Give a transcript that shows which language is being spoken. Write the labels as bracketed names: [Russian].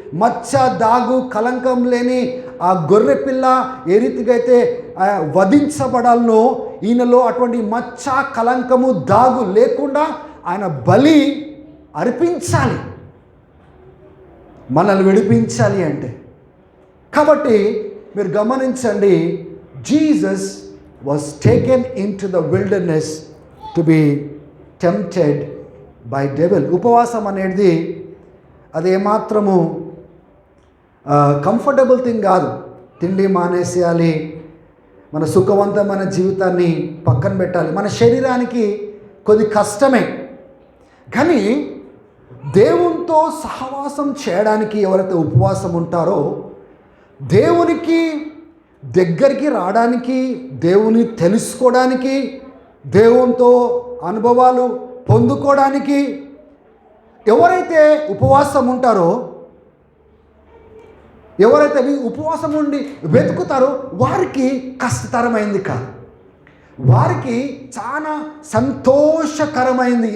[Telugu] మచ్చ, దాగు, కలంకం లేని ఆ గొర్రె పిల్ల ఏ రీతిగా అయితే వధించబడాలనో, ఈయనలో అటువంటి మచ్చ, కలంకము, దాగు లేకుండా ఆయన బలి అర్పించాలి, మనల్ని విడిపించాలి అంటే. కాబట్టి మీరు గమనించండి, [English] Jesus was taken into the wilderness to be tempted by devil. [Telugu] ఉపవాసం అనేది అది ఏమాత్రము [English] comfortable thing [Telugu] కాదు. తిండి మానేసేయాలి, మన సుఖవంతమైన జీవితాన్ని పక్కన పెట్టాలి, మన శరీరానికి కొద్ది కష్టమే. కానీ దేవునితో సహవాసం చేయడానికి ఎవరైతే ఉపవాసం ఉంటారో, దేవునికి దగ్గరికి రావడానికి, దేవుని తెలుసుకోవడానికి, దేవునితో అనుభవాలు పొందుకోవడానికి ఎవరైతే ఉపవాసం ఉంటారో, ఎవరైతే ఉపవాసం ఉండి వెతుకుతారో వారికి కష్టతరమైంది కాదు, వారికి చాలా సంతోషకరమైంది.